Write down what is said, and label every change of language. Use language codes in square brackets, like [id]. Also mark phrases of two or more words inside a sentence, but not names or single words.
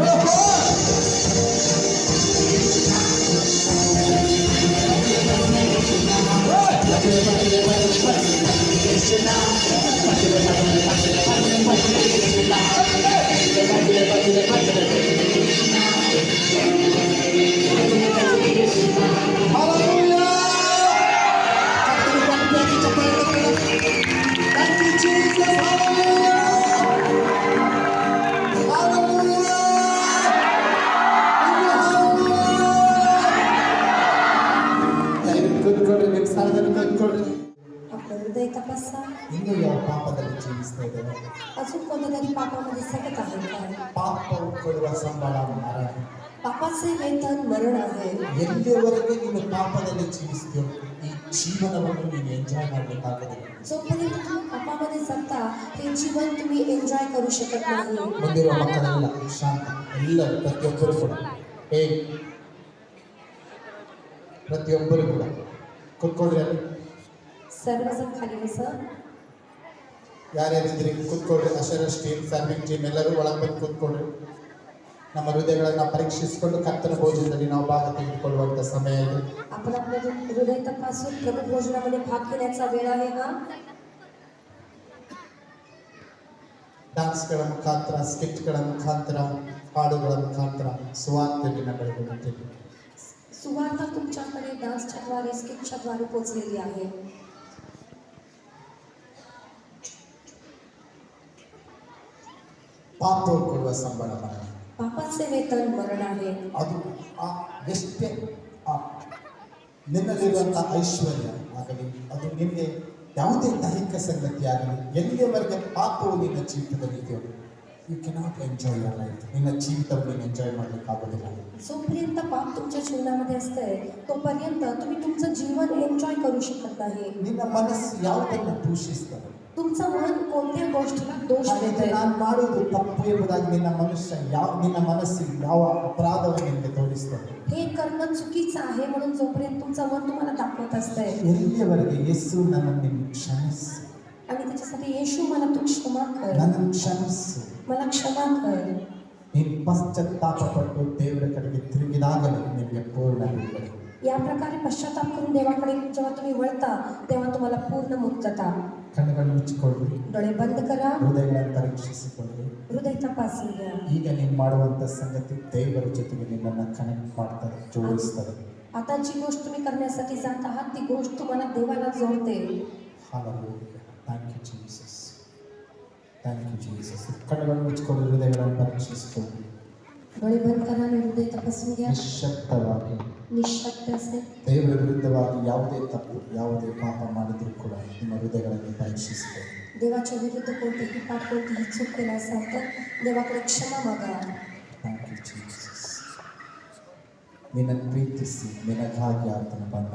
[kn] ಭಜನೆ ಭಜನೆ ಭಜನೆ ಭಜನೆ ಯೇಸುನ, ಭಜನೆ ಭಜನೆ ಭಜನೆ ಭಜನೆ ಭಜನೆ ಯೇಸುನ, ಭಜನೆ ಭಜನೆ ಭಜನೆ ಹಲ್ಲೆಲೂಯಾ! ಕರ್ತನ ಚಪ್ಪಾಳೆ. [en] Thank you, Jesus. Hallelujah. Hallelujah. Hallelujah. [kn] ದಯವಿಟ್ಟು ಕೂತ್ಕೊಳ್ಳಿ, ನಿಮ್ಮ ಸ್ಥಳದಲ್ಲಿ ಕೂತ್ಕೊಳ್ಳಿ. [mr] आपलं हृदय तपासा. [kn] ಇನ್ನೂ ಯಾವ ಪಾಪದಲ್ಲಿ ಜೀವಿಸ್ತಾ ಇದ್ದೇವೆ? [mr] अजून कोणत्यातरी पापामध्ये सतत आहे काय? [kn] ಪಾಪ ಕೊಡುವ ಸಂಬಳ ಮರಣ. [mr] पापाचे वेतन मरण आहे. [kn] ಎಲ್ಲಿಯವರೆಗೆ ನೀನು ಪಾಪದಲ್ಲಿ ಜೀವಿಸ್ತೀಯೋ ಈ ಜೀವನವನ್ನು ನೀನು ಎಂಜಾಯ್ ಮಾಡಬೇಕಾಗುತ್ತದೆ. [mr] जोपर्यंत तुम्ही पापामध्ये जगता हे जीवन तुम्ही एन्जॉय करू शकत नाही. [kn] ಬಂದಿರುವ ಮಕ್ಕಳೆಲ್ಲ ಶಾಂತ, ಎಲ್ಲರೂ ಪ್ರತಿಯೊಬ್ಬರು ಕೂಡ ಪ್ರತಿಯೊಬ್ಬರು ಕೂಡ ಕೂತ್ಕೊಳ್ರಿ. ಅಲ್ಲಿ [mr] सर्वजण खाली बसा. [kn] ಯಾರ್ಯಾರಿದ್ರಿ ಕೂತ್ಕೊಳ್ರಿ. [en] ushers team, serving team [kn] ಎಲ್ಲರೂ ಒಳಗೆ ಬಂದು ಕೂತ್ಕೊಳ್ರಿ. ನಮ್ಮ ಹೃದಯಗಳನ್ನು ಪರೀಕ್ಷಿಸಿಕೊಂಡು ಕರ್ತನ ಭೋಜನದಲ್ಲಿ ನಾವು ಭಾಗ ತೆಗೆದುಕೊಳ್ಳುವಂಥ ಸಮಯ ಇದೆ. [mr] आपण आपलं हृदय तपासून प्रभू भोजनामध्ये भाग घेण्याचा वेळ आहे हा. [kn] ಡಾನ್ಸ್ಗಳ ಮುಖಾಂತರ, ಸ್ಕಿಟ್ಗಳ ಮುಖಾಂತರ, ಹಾಡುಗಳ ಮುಖಾಂತರ ಸುವಾರ್ತೆಯನ್ನು ಬೆಳೆದುಕೊಳ್ಳುತ್ತೇವೆ. [mr] सुवार्ता तुमच्याकडे डान्सच्याद्वारे स्किटच्याद्वारे पोचलेली आहे. [kn] ಪಾಪ ಕೊಡುವ ಸಂಬಳ ಮರಣ. [mr] पापाचे वेतन मरण आहे. [kn] ಅದು ಎಷ್ಟೇ ನಿನ್ನಲ್ಲಿರುವಂಥ ಐಶ್ವರ್ಯ ಆಗಲಿ, ಅದು ನಿನಗೆ ಯಾವುದೇ ದೈಹಿಕ ಸಂಗತಿ ಆಗಲಿ, ಎಲ್ಲಿಯವರೆಗೆ ಪಾಪವು ನಿನ್ನ ಜೀವಿತದಲ್ಲಿ ಇದೆಯೋ, [en] you cannot enjoy your life. [kn] ನಿನ್ನ ಜೀವಿತವನ್ನು ನೀನು ಎಂಜಾಯ್ ಮಾಡಲಿಕ್ಕಾಗೋದಿಲ್ಲ. [mr] जोपर्यंत पाप तुमच्या जीवनामध्ये असते तोपर्यंत तुम्ही तुमचं जीवन एन्जॉय करू शकत नाही. [kn] ನಿನ್ನ ಮನಸ್ಸು ಯಾವುದನ್ನು ದೂಷಿಸ್ತದೆ, [mr] तुमचं मन कोणत्या गोष्टीला दोष देते. [kn] ನಾನು ಮಾಡೋದು ತಪ್ಪು ಎಂಬುದಾಗಿ ನಿನ್ನ ಮನಸ್ಸು ಯಾವ ಅಪರಾಧವನ್ನು ನಿನಗೆ ತೋರಿಸ್ತದೆ. [mr] हे करणं चुकीचं आहे म्हणून जोपर्यंत तुमचं मन तुम्हाला दाखवत असते [kn] ಎಲ್ಲಿಯವರೆಗೆ ಯೇಸು ನನ್ನನ್ನು ಕ್ಷಮಿಸು, [mr] आणि त्याच्यासाठी येशू मला तू क्षमा कर, [kn] ನನ್ನನ್ನು ಕ್ಷಮಿಸು, [mr] मला क्षमा कर. [kn] ನೀನು ಪಶ್ಚಾತ್ತಾಪಪಟ್ಟು ದೇವರ ಕಡೆಗೆ ತಿರುಗಿದಾಗಲೇ ನಿನಗೆ ಪೂರ್ಣ ಬಿಡುಗಡೆ. [mr] या प्रकारे पश्चाताप करून देवाकडे जेव्हा तुम्ही वळता तेव्हा तुम्हाला पूर्ण मुक्तता. [kn] ಕಣ್ಣುಗಳನ್ನು ಮುಚ್ಚಿಕೊಳ್ಳಿ, [mr] डोळे बंद करा, [kn] ಹೃದಯಗಳನ್ನು ಪರೀಕ್ಷಿಸಿಕೊಳ್ಳಿ. [mr] हृदय तपासून घ्या. [kn] ಈಗ ನೀನು ಮಾಡುವಂಥ ಸಂಗತಿ ದೇವರ ಜೊತೆಗೆ ನಿನ್ನನ್ನು ಕನೆಕ್ಟ್ ಮಾಡ್ತಾರೆ, ಜೋಡಿಸ್ತದೆ. [mr] आता जी गोष्ट तुम्ही करण्यासाठी जात आहात ती गोष्ट तुम्हाला देवाला जोडते. [en] Hallelujah. Thank you, Jesus. Thank you, Jesus. [kn] ಕಣ್ಣುಗಳನ್ನು ಮುಚ್ಚಿಕೊಳ್ಳಿ, ಹೃದಯಗಳನ್ನು ಪರೀಕ್ಷಿಸಿಕೊಳ್ಳಿ. [mr] डोळे बंद करा आणि हृदय तपासून घ्या. [kn] ನಿಶ್ಶಬ್ದವಾಗಿ [mr] निःशब्द असे [kn] ದೇವರ ವಿರುದ್ಧವಾಗಿ ಯಾವುದೇ ತಪ್ಪು, ಯಾವುದೇ ಪಾಪ ಮಾಡಿದರೂ ಕೂಡ ನಿಮ್ಮ ಹೃದಯಗಳನ್ನು ಪರೀಕ್ಷಿಸಿಕೊಳ್ಳಿ. [mr] देवाच्या विरुद्ध कोणतेही पाप, कोणतीही चूक केला असाल तर देवाकडे क्षमा मागा. [en] Thank you, Jesus. [kn] ನಿನ್ನನ್ನು ಪ್ರೀತಿಸಿ ನಿನಗಾಗಿ ಆತನ ಬಂದ.